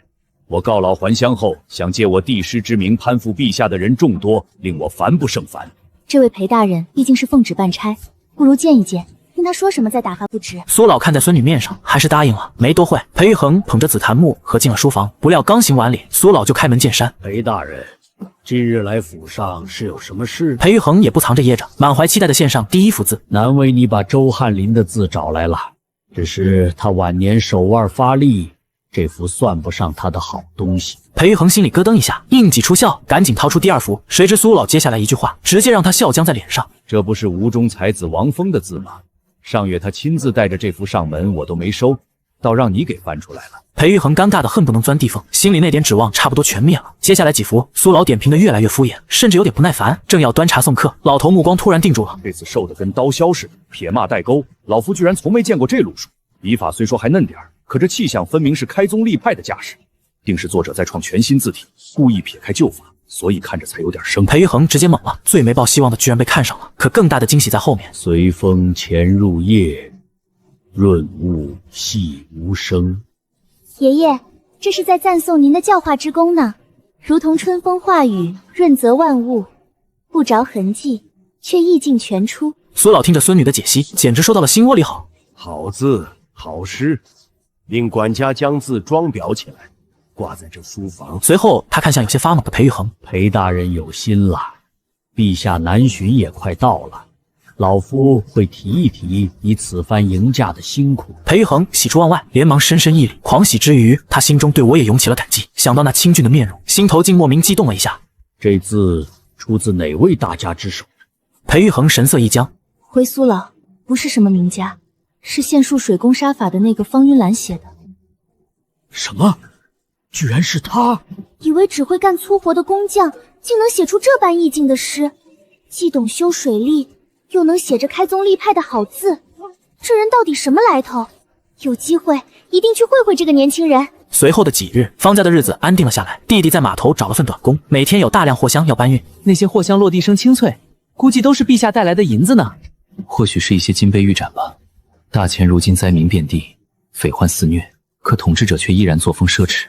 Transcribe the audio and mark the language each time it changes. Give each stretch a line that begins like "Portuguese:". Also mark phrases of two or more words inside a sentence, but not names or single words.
Chinese: 我告老還鄉後，想借我帝師之名攀附陛下的人眾多，令我煩不勝煩。這位裴大人畢竟是奉旨辦差，不如見一見，聽他說什麼再打發不知。蘇老看在孫女面上，還是答應了。沒多會，裴玉衡捧着紫檀木盒進了書房，不料剛行完禮，蘇老就開門見山： 裴大人，今日來府上是有什麼事？裴玉衡也不藏着掖着，滿懷期待的獻上第一幅字。難為你把周翰林的字找來了，只是他晚年手腕發力，這幅算不上他的好東西。裴玉衡心裡咯噔一下，應急出笑，趕緊掏出第二幅。誰知蘇老接下來一句話，直接讓他笑僵在臉上。這不是吳中才子王峰的字嗎？上月他親自帶着這幅上門，我都沒收，倒讓你給翻出來了。裴玉衡尷尬的恨不能鑽地縫，心裡那點指望差不多全滅了。接下來幾幅，蘇老點評的越來越敷衍，甚至有點不耐煩。正要端茶送客，老頭目光突然定住了。這次瘦得跟刀削似的，撇捺帶鈎，老夫居然從沒見過這路數。筆法雖說還嫩點兒，可這氣象分明是開宗立派的架勢，定是作者在創全新字體，故意撇開舊法，所以看着才有點生。裴玉衡直接懵了，最沒抱希望的居然被看上了。可更大的驚喜在後面。隨風潛入夜，潤物細無聲。爺爺，這是在讚頌您的教化之功呢，如同春風化雨，潤澤萬物，不着痕跡，卻意境全出。蘇老聽着孫女的解析，簡直說到了心窩裡好。好字，好詩，令管家將字裝裱起來，掛在這書房。隨後他看向有些發懵的裴玉衡： 裴大人有心了，陛下南巡也快到了，老夫會提一提你此番迎駕的辛苦。裴玉衡喜出望外，連忙深深一禮，狂喜之餘，他心中對我也湧起了感激。想到那清俊的面容，心頭竟莫名激動了一下。這字出自哪位大家之手？裴玉衡神色一僵： 回蘇老，不是什麼名家，是献術水攻沙法的那個方雲蘭寫的。什麼？居然是他！以為只會幹粗活的工匠，竟能寫出這般意境的詩，既懂修水利，又能寫着開宗立派的好字，這人到底什麼來頭？有機會一定去會會這個年輕人。隨後的幾日，方家的日子安定了下來。弟弟在碼頭找了份短工，每天有大量貨箱要搬運。那些貨箱落地聲清脆，估計都是陛下帶來的銀子呢。或許是一些金杯玉盏吧。大前如今灾民遍地，匪患肆虐，可統治者卻依然作風奢侈。